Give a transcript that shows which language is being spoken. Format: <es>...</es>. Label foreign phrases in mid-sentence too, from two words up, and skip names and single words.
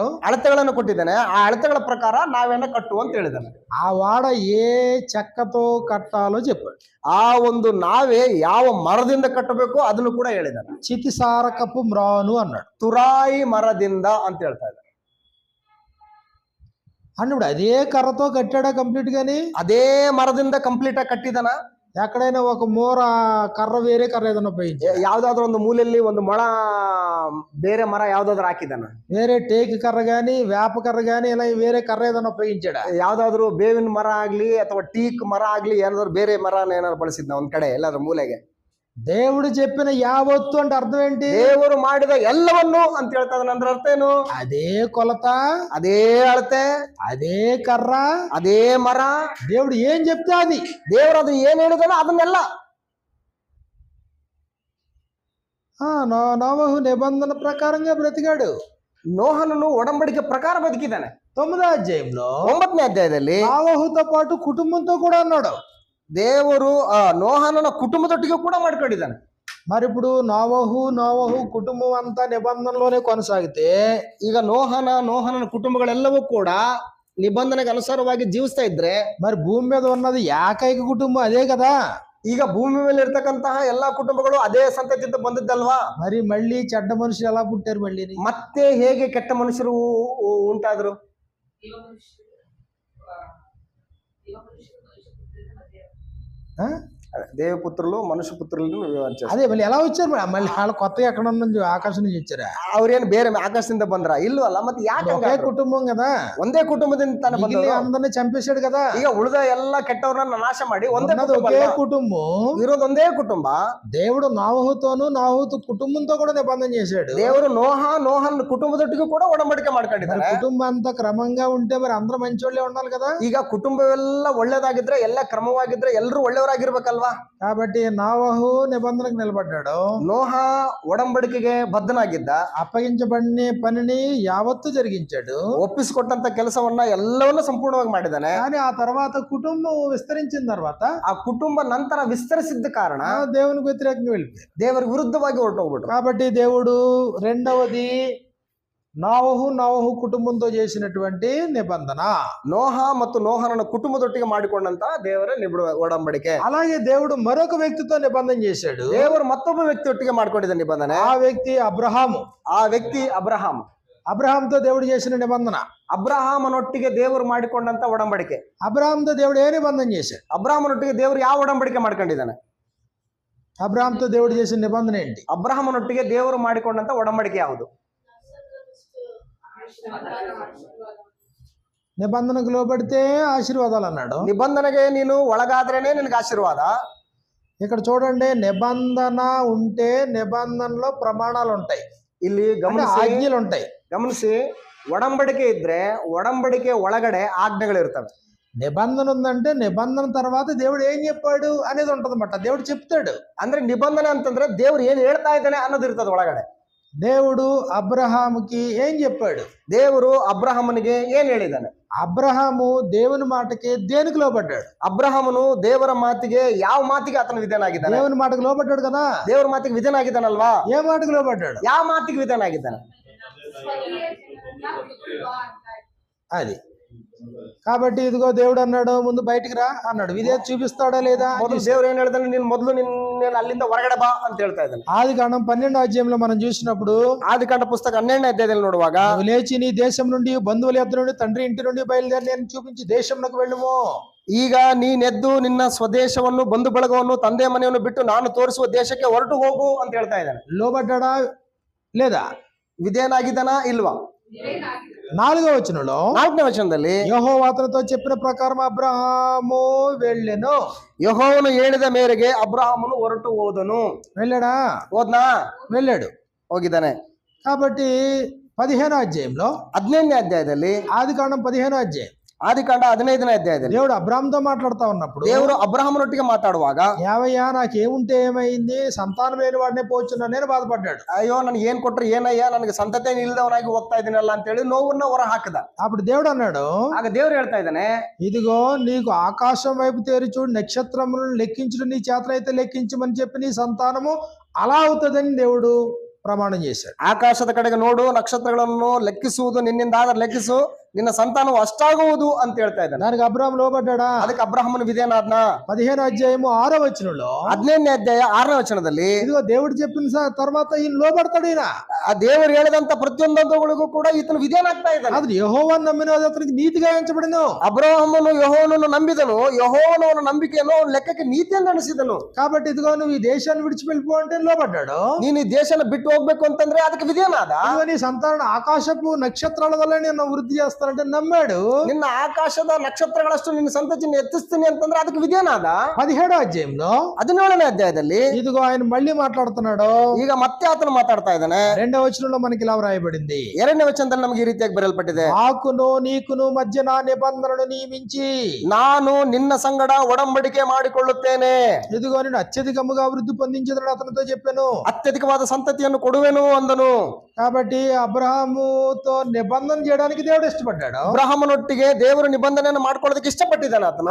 <kn>ಅಳತೆಗಳನ್ನು ಕೊಟ್ಟಿದ್ದಾನೆ. ಆ ಅಳತೆಗಳ ಪ್ರಕಾರ ನಾವೇನ ಕಟ್ಟು ಅಂತ ಹೇಳಿದಾನೆ.</kn> <te>ఆ వాడ ఏ చెక్కతో కట్టాలో చెప్పాడు.</te> <kn>ಆ ಒಂದು ನಾವೇ ಯಾವ ಮರದಿಂದ ಕಟ್ಟಬೇಕು ಅದನ್ನು ಕೂಡ ಹೇಳಿದಾನೆ.</kn> <te>చితిసారకపు మ్రాను అన్నాడు.</te> <kn>ತುರಾಯಿ ಮರದಿಂದ ಅಂತ ಹೇಳ್ತಾ ಇದ್ದಾರೆ.</kn> <te>అన్నప్పుడు అదే కర్రతో కట్టాడా కంప్లీట్ గాని?</te> <kn>ಅದೇ ಮರದಿಂದ ಕಂಪ್ಲೀಟ್ ಆಗಿ ಕಟ್ಟಿದಾನ?</kn> <te>ఎక్కడైనా ఒక మూర కర్ర వేరే కర్ర ఏదైనా ఉపయోగించాడు?</te> <kn>ಯಾವ್ದಾದ್ರು ಒಂದು ಮೂಲೆಯಲ್ಲಿ ಒಂದು ಮೊಳ ಬೇರೆ ಮರ ಯಾವ್ದಾದ್ರು ಹಾಕಿದಾನ?</kn> <te>వేరే టేకు కర్ర గాని వేప కర్ర గాని ఇలా వేరే కర్ర ఏదైనా ఉపయోగించాడా?</te> <kn>ಯಾವ್ದಾದ್ರು ಬೇವಿನ ಮರ ಆಗ್ಲಿ ಅಥವಾ ಟೀಕ್ ಮರ ಆಗ್ಲಿ ಏನಾದ್ರು ಬೇರೆ ಮರನ ಏನಾದ್ರು ಬಳಸಿದ್ನ ಒಂದ್ ಕಡೆ ಎಲ್ಲಾದ್ರೂ ಮೂಲೆಗೆ?</kn> <te>దేవుడు చెప్పిన యావత్తు అంటే అర్థం ఏంటి?</te> <kn>ದೇವರು ಮಾಡಿದ ಎಲ್ಲವನ್ನು ಅಂತ ಹೇಳ್ತಾ ಇದ್ದಾನೆ. ಅಂದ್ರೆ ಅರ್ಥ ಏನು?</kn> <te>అదే కొలత,</te> <kn>ಅದೇ ಅಳತೆ,</kn> <te>అదే కర్ర,</te> <kn>ಅದೇ ಮರ.</kn> <te>దేవుడు ఏం చెప్తే అది.</te> <kn>ದೇವರು ಅದು ಏನ್ ಹೇಳಿದಾನೋ ಅದನ್ನೆಲ್ಲ.</kn> <te>నోవహు నిబంధన ప్రకారంగా బ్రతికాడు.</te> <kn>ನೋಹನನು ಒಡಂಬಡಿಕೆ ಪ್ರಕಾರ ಬದುಕಿದ್ದಾನೆ.</kn> <te>9వ అధ్యాయంలో</te> <kn>9ನೇ ಅಧ್ಯಾಯದಲ್ಲಿ</kn> <te>నోవహుతో పాటు కుటుంబంతో కూడా అన్నాడు.</te> <kn>ದೇವರು ನೋಹನನ ಕುಟುಂಬದೊಟ್ಟಿಗೆ ಕೂಡ ಮಾಡ್ಕೊಂಡಿದ್ದಾನೆ.</kn> <te>మరి ఇప్పుడు నోవహు కుటుంబం అంతా నిబంధనలోనే కొనసాగితే,</te> <kn>ಈಗ ನೋಹನನ ಕುಟುಂಬಗಳೆಲ್ಲವೂ ಕೂಡ ನಿಬಂಧನೆಗೆ ಅನುಸಾರವಾಗಿ ಜೀವಿಸ್ತಾ ಇದ್ರೆ,</kn> <te>మరి భూమి మీద ఉన్నది ఏకైక కుటుంబం అదే కదా.</te> <kn>ಈಗ ಭೂಮಿ ಮೇಲೆ ಇರ್ತಕ್ಕಂತಹ ಎಲ್ಲಾ ಕುಟುಂಬಗಳು ಅದೇ ಸಂತತಿಯಿಂದ ಬಂದಿದ್ದಲ್ವಾ?</kn> <te>మరి మళ్ళీ చెడ్డ మనుషులు ఎలా పుట్టారు? మళ్ళీ</te> <kn>ಮತ್ತೆ ಹೇಗೆ ಕೆಟ್ಟ ಮನುಷ್ಯರು ಉಂಟಾದ್ರು? ದೇವಪುತ್ರರು ಮನುಷ್ಯ ಪುತ್ರರು</kn> <te>అదే మళ్ళీ ఎలా వచ్చారు? మళ్ళీ వాళ్ళు కొత్తగా ఎక్కడ నుంచి ఆకాశం నుంచి వచ్చారా?</te> <kn>ಅವ್ರೇನು ಬೇರೆ ಆಕಾಶದಿಂದ ಬಂದ್ರ? ಇಲ್ವಲ್ಲ. ಮತ್ತೆ ಯಾಕೆ?</kn> <te>ఒకే కుటుంబం కదా.</te> <kn>ಒಂದೇ ಕುಟುಂಬದಿಂದ ತಾನೇ ಬಂದ್ರು.</kn> <te>అందరినీ చంపేశాడు కదా.</te> <kn>ಈಗ ಉಳಿದ ಎಲ್ಲಾ ಕೆಟ್ಟವ್ರನ್ನ ನಾಶ ಮಾಡಿ ಒಂದೇ</kn> <te>ఒకే కుటుంబం,</te> <kn>ಇರೋದು ಒಂದೇ ಕುಟುಂಬ.</kn> <te>దేవుడు నోవహుతో కుటుంబంతో కూడా నిబంధన చేశాడు.</te> <kn>ದೇವರು ನೋಹನ ಕುಟುಂಬದೊಟ್ಟಿಗೂ ಕೂಡ ಒಡಂಬಡಿಕೆ ಮಾಡ್ಕೊಂಡಿದ್ದಾರೆ.</kn> <te>కుటుంబం అంతా క్రమంగా ఉంటే మరి అందరూ మంచోళ్ళే ఉండాలి కదా.</te> <kn>ಈಗ ಕುಟುಂಬವೆಲ್ಲ ಒಳ್ಳೇದಾಗಿದ್ರೆ ಎಲ್ಲ ಕ್ರಮವಾಗಿದ್ರೆ ಎಲ್ಲರೂ ಒಳ್ಳೆಯವರಾಗಿರ್ಬೇಕಲ್ವಾ?</kn> <te>కాబట్టి నోవహు నిబంధనకు నిలబడ్డాడు.</te> <kn>ನೋಹ ಒಡಂಬಡಿಕೆಗೆ ಬದ್ಧನಾಗಿದ್ದ.</kn> <te>అప్పగించబడిన పనిని యావత్తు జరిగించాడు.</te> <kn>ಒಪ್ಪಿಸಿಕೊಟ್ಟಂತ ಕೆಲಸವನ್ನ ಎಲ್ಲವನ್ನ ಸಂಪೂರ್ಣವಾಗಿ ಮಾಡಿದ್ದಾನೆ.</kn> <te>కానీ ఆ తర్వాత కుటుంబం విస్తరించిన తర్వాత</te> <kn>ಆ ಕುಟುಂಬ ನಂತರ ವಿಸ್ತರಿಸಿದ್ದ ಕಾರಣ</kn> <te>దేవునికి వ్యతిరేకంగా వెళ్ళిపోయారు.</te> <kn>ದೇವರಿಗೆ ವಿರುದ್ಧವಾಗಿ ಹೊರಟೋಗ್ಬಿಟ್ರು.</kn> <te>కాబట్టి దేవుడు రెండవది నోవహు కుటుంబంతో చేసినటువంటి నిబంధన,</te> <kn>ನೋಹ ಮತ್ತು ನೋಹನನ ಕುಟುಂಬದೊಟ್ಟಿಗೆ ಮಾಡಿಕೊಂಡಂತ ದೇವರ ಒಡಂಬಡಿಕೆ.</kn> <te>అలాగే దేవుడు మరొక వ్యక్తితో నిబంధన చేశాడు.</te> <kn>ದೇವರು ಮತ್ತೊಬ್ಬ ವ್ಯಕ್ತಿಯೊಟ್ಟಿಗೆ ಮಾಡ್ಕೊಂಡಿದ್ದ ನಿಬಂಧನೆ.</kn> <te>ఆ వ్యక్తి అబ్రహాము.</te> <kn>ಆ ವ್ಯಕ್ತಿ ಅಬ್ರಹಾಂ.</kn> <te>అబ్రహాంతో దేవుడు చేసిన నిబంధన,</te> <kn>ಅಬ್ರಹಾಮನೊಟ್ಟಿಗೆ ದೇವರು ಮಾಡಿಕೊಂಡಂತ ಒಡಂಬಡಿಕೆ.</kn> <te>అబ్రహాంతో దేవుడు ఏ నిబంధన చేశాడు?</te> <kn>ಅಬ್ರಹಾಮನೊಟ್ಟಿಗೆ ದೇವರು ಯಾವ ಒಡಂಬಡಿಕೆ ಮಾಡ್ಕೊಂಡಿದ್ದಾನೆ?</kn> <te>అబ్రహాంతో దేవుడు చేసిన నిబంధన ఏంటి?</te> <kn>ಅಬ್ರಹಾಮನೊಟ್ಟಿಗೆ ದೇವರು ಮಾಡಿಕೊಂಡಂತ ಒಡಂಬಡಿಕೆ ಯಾವುದು?</kn> <te>నిబంధనకు లోబడితే ఆశీర్వాదాలు అన్నాడు.</te> <kn>నిబంధనಗೆ ನೀನು ಒಳಗಾದ್ರೇನೆ ನಿನಗೆ ಆಶೀರ್ವಾದ.</kn> <te>ఇక్కడ చూడండి, నిబంధన ఉంటే నిబంధనలో ప్రమాణాలు ఉంటాయి,</te> <kn>ಇಲ್ಲಿ</kn> <te>ఆజ్ఞలు ఉంటాయి.</te> <kn>ಗಮನಿಸಿ, ಒಡಂಬಡಿಕೆ ಇದ್ರೆ ಒಡಂಬಡಿಕೆ ಒಳಗಡೆ ಆಜ್ಞೆಗಳು ಇರ್ತವೆ.</kn> <te>నిబంధన ఉందంటే నిబంధన తర్వాత దేవుడు ఏం చెప్పాడు అనేది ఉంటది అన్నమాట. దేవుడు చెప్తాడు.</te> <kn>ಅಂದ್ರೆ నిబంధನೆ ಅಂತಂದ್ರೆ ದೇವ್ರು ಏನ್ ಹೇಳ್ತಾ ಇದ್ದಾನೆ ಅನ್ನೋದು ಇರ್ತದೆ ಒಳಗಡೆ.</kn> <te>దేవుడు అబ్రహాముకి ఏం చెప్పాడు?</te> <kn>ದೇವರು ಅಬ್ರಹಾಮನಿಗೆ ಏನ್ ಹೇಳಿದ್ದಾನೆ?</kn> <te>అబ్రహాము దేవుని మాటకి దేనికి లోబడ్డాడు?</te> <kn>ಅಬ್ರಹಾಮನು ದೇವರ ಮಾತಿಗೆ ಯಾವ ಮಾತಿಗೆ ಆತನು ವಿಧೇಯನಾಗಿದ್ದಾನೆ?</kn> <te>దేవుని మాటకు లోబడ్డాడు కదా.</te> <kn>ದೇವರ ಮಾತಿಗೆ ವಿಧೇಯನಾಗಿದ್ದಾನಲ್ವಾ?</kn> <te>ఏ మాటకు లోబడ్డాడు?</te> <kn>ಯಾವ ಮಾತಿಗೆ ವಿಧೇಯನಾಗಿದ್ದಾನೆ?</kn> <te>అది కాబట్టి ఇదిగో దేవుడు అన్నాడు, ముందు బయటికి రా అన్నాడు. ఇదే చూపిస్తాడా లేదా?</te> <kn>ಮೊದಲು ದೇವ್ರು ಏನ್ ಹೇಳ್ತಾನೆ? ನೀನ್ ಮೊದಲು ನಿನ್ನ ಅಲ್ಲಿಂದ ಹೊರಗಡೆ ಬಾ ಅಂತ ಹೇಳ್ತಾ ಇದ್ದಾನೆ.</kn> <te>ఆదికాండం 12వ అధ్యాయంలో మనం చూసినప్పుడు,</te> <kn>ಆದಿಕಾಂಡ ಪುಸ್ತಕ 12ನೇ ಅಧ್ಯಾಯದಲ್ಲಿ ನೋಡುವಾಗ,</kn> <te>నువ్వు లేచి నీ దేశం నుండి బంధువుల యొద్ద నుండి తండ్రి ఇంటి నుండి బయలుదేరి నేను చూపించి దేశంలోకి వెళ్ళుము.</te> <kn>ಈಗ ನೀನೆದ್ದು ನಿನ್ನ ಸ್ವದೇಶವನ್ನು ಬಂಧು ಬಳಗವನ್ನು ತಂದೆ ಮನೆಯನ್ನು ಬಿಟ್ಟು ನಾನು ತೋರಿಸುವ ದೇಶಕ್ಕೆ ಹೊರಟು ಹೋಗು ಅಂತ ಹೇಳ್ತಾ ಇದ್ದಾನೆ.</kn> <te>లోబడ్డాడా లేదా?</te> <kn>ವಿಧೇಯನಾಗಿದ್ದಾನಾ ಇಲ್ವಾ?</kn> <te>4వ వచనంలో</te> <kn>4ನೇ ವಚನದಲ್ಲಿ</kn> <te>యెహోవా అతనితో చెప్పిన ప్రకారం అబ్రహాము వెళ్ళెను.</te> <kn>ಯೆಹೋವನು ಹೇಳಿದ ಮೇರೆಗೆ ಅಬ್ರಹಾಮನು ಹೊರಟು ಹೋದನು.</kn> <te>వెళ్ళాడా?</te> <kn>ಹೋದ್ನಾ?</kn> <te>వెళ్ళాడు.</te> <kn>ಹೋಗಿದ್ದಾನೆ.</kn> <te>కాబట్టి 15వ అధ్యాయంలో</te> <kn>15ನೇ ಅಧ್ಯಾಯದಲ್ಲಿ</kn> <te>ఆదికాండం 15వ అధ్యాయం</te> <kn>ಆದಿಕಾಂಡ 15ನೇ ಅಧ್ಯಾಯದಲ್ಲಿ</kn> <te>దేవుడు అబ్రాహాముతో మాట్లాడుతా ఉన్నప్పుడు</te> <kn>ದೇವರು ಅಬ್ರಹಾಮನೊಟ್ಟಿಗೆ ಮಾತಾಡುವಾಗ,</kn> <te>యావయ్యా నాకేముంటే ఏమైంది, సంతానం లేని వాడినే పోచున్నా నేను బాధపడ్డాడు.</te> <kn>ಅಯ್ಯೋ ನನ್ಗೆ ಏನ್ ಕೊಟ್ರೆ ಏನಯ್ಯ, ನನಗೆ ಸಂತತಿ ಇಲ್ದವನಾಗಿ ಹೋಗ್ತಾ ಇದೀನಲ್ಲ ಅಂತ ಹೇಳಿ ನೋವನ್ನ ಹೊರ ಹಾಕದ.</kn> <te>అప్పుడు దేవుడు అన్నాడు,</te> <kn>ಆಗ ದೇವ್ರು ಹೇಳ್ತಾ ಇದ್ದಾನೆ,</kn> <te>ఇదిగో నీకు ఆకాశం వైపు తేరి చూడు, నక్షత్రములను లెక్కించుడు నీ చేతనైతే లెక్కించమని చెప్పి నీ సంతానము అలా అవుతుందని దేవుడు ಪ್ರಮಾಣ చేశాడు.</te> <kn>ಆಕಾಶದ ಕಡೆಗೆ ನೋಡು, ನಕ್ಷತ್ರಗಳನ್ನು ಲೆಕ್ಕಿಸುವುದು ನಿನ್ನಿಂದ ಲೆಕ್ಕಿಸು, ನಿನ್ನ ಸಂತಾನವು ಅಷ್ಟಾಗುವುದು ಅಂತ ಹೇಳ್ತಾ ಇದ್ದಾನೆ.</kn> <te>దానికి అబ్రాహాము లోబడ్డాడా?</te> <kn>ಅದಕ್ಕೆ ಅಬ್ರಹಾಮನ ವಿಧೇಯನಾದ್ನ.</kn> <te>15వ అధ్యాయము 6వ వచనంలో</te> <kn>15ನೇ ಅಧ್ಯಾಯ 6ನೇ ವಚನದಲ್ಲಿ,</kn> <te>ఇదిగో దేవుడు చెప్పిన తర్వాత ఈయన లోబడతాడు. ఈయన</te> <kn>ಆ ದೇವರು ಹೇಳಿದಂತ ಪ್ರತಿಯೊಂದಗಳಿಗೂ ಕೂಡ ಈತನು ವಿಧೇಯನಾಗ್ತಾ ಇದ್ದಾನೆ.</kn> <te>అది యెహోవాను నమ్మిన అతనికి నీతిగా ఎంచబడిను.</te> <kn>ಅಬ್ರಹಾಮನು ಯೆಹೋವನನ್ನು ನಂಬಿದನು, ಯೆಹೋವನ ನಂಬಿಕೆಯನ್ನು ಅವನ ಲೆಕ್ಕಕ್ಕೆ ನೀತಿಯನ್ನು ಅನಿಸಿದನು.</kn> <te>కాబట్టి ఇదిగో నువ్వు ఈ దేశాన్ని విడిచి వెళ్ళిపో అంటే లోబడ్డాడు.</te> <kn>ನೀನು ಈ ದೇಶನ ಬಿಟ್ಟು ಹೋಗ್ಬೇಕು ಅಂತಂದ್ರೆ ಅದಕ್ಕೆ ವಿಧೇಯನಾದ.</kn> <te>ఇదిగో నీ సంతానం ఆకాశపు నక్షత్రాల వల్ల నేను వృద్ధి చేస్తానంటే నమ్మాడు.</te> <kn>ನಿನ್ನ ಆಕಾಶದ ನಕ್ಷತ್ರಗಳಷ್ಟು ನಿನ್ನ ಸಂತತಿಯನ್ನು ಎತ್ತಿಸ್ತೀನಿ ಅಂತಂದ್ರೆ ಅದಕ್ಕೆ ವಿಧೇಯನಾದ.</kn> <te>17వ అధ్యాయంలో</te> <kn>17ನೇ ಅಧ್ಯಾಯದಲ್ಲಿ</kn> <te>ఇదిగో ఆయన మళ్ళీ మాట్లాడుతున్నాడు.</te> <kn>ಈಗ ಮತ್ತೆ ಆತನು ಮಾತಾಡ್ತಾ ಇದ್ದಾನೆ.</kn> <te>2వ వచనంలో మనకి ఇలా వ్రాయబడింది,</te> <kn>2ನೇ ವಚನದಲ್ಲಿ ನಮಗೆ ಈ ರೀತಿಯಾಗಿ ಬರೆಯಲ್ಪಟ್ಟಿದೆ,</kn> <te>నాకును నీకును మధ్య నా నిబంధనను నియమించి</te> <kn>ನಾನು ನಿನ್ನ ಸಂಗಡ ಒಡಂಬಡಿಕೆ ಮಾಡಿಕೊಳ್ಳುತ್ತೇನೆ.</kn> <te>ఇదిగో నేను అత్యధికముగా వృద్ధి పొందించదని అతనితో చెప్పాను.</te> <kn>ಅತ್ಯಧಿಕವಾದ ಸಂತತಿಯನ್ನು ಕೊಡುವೆನು ಅಂದನು.</kn> <te>కాబట్టి అబ్రహాముతో నిబంధన చేయడానికి దేవుడు ఇష్టపడ్డాడు.</te> <kn>ಅಬ್ರಹಾಮನೊಟ್ಟಿಗೆ ದೇವರು ನಿಬಂಧನೆಯನ್ನು ಮಾಡ್ಕೊಳ್ಳೋದಕ್ಕೆ ಇಷ್ಟಪಟ್ಟಿದ್ದಾನೆ ಆತನು.</kn>